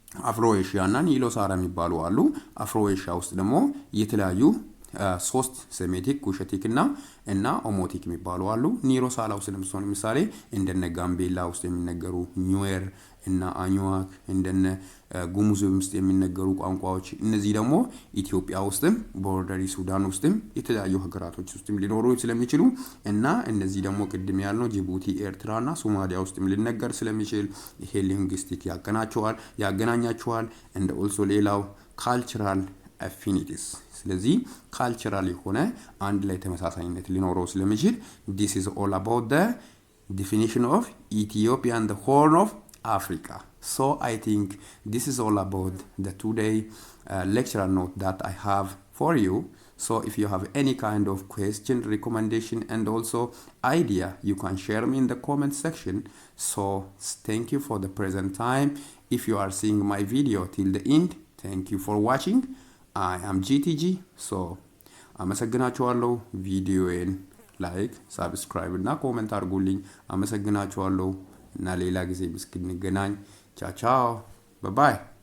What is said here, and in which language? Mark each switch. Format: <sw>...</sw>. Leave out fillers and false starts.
<am>አፍሮ ኤሽያ እና ኒሎ ሳራ የሚባሉ አሉ። አፍሮ ኤሽያ ውስጥ ደግሞ የተለያዩ 3 ሴሜቲክ ኩሸቲክ እና ኦሞቲክ የሚባሉ አሉ። ኒሎ ሳራ ውስጥ ለምሳሌ እንደነ ጋምቤላ ውስጥ የሚነገሩ ኒዌር እና አኙዋክ እንደነ ጉሙዝ ውስጥ የሚነገሩ ቋንቋዎች እነዚህ ደግሞ ኢትዮጵያ ውስጥም ቦርደሪ ሱዳን ውስጥም የተለያዩ ሀገራቶች ውስጥም ሊኖሩ ስለሚችሉ እና እነዚህ ደግሞ ቅድም ያልነው ጅቡቲ ኤርትራና ሶማሊያ ውስጥም ሊነገር ስለሚችል ይሄ ሊንግዊስቲክ ያገናኛቸዋል</am> <en>and also</en> <am>ሌላው ካልቸራል</am> <en>affinities</en> <am>ስለዚህ ካልቸራል የሆነ አንድ ላይ ተመሳሳይነት ሊኖረው ስለሚችል</am> <en>this is all about the definition of Ethiopia and the Horn of Africa. I think this is all about the today lecture note that I have for you. If you have any kind of question, recommendation and also idea, you can share me in the comment section. Thank you for the present time. If you are seeing my video till the end, Thank you for watching. I am GTG.</en> <am>So አመሰግናችኋለሁ። ቪዲዮዬን ላይክ፣ ሰብስክራይብ እና ኮሜንት አድርጉልኝ። አመሰግናችኋለሁ እና ሌላ ጊዜ እስክንገናኝ ቻው ቻው ባይ ባይ</am>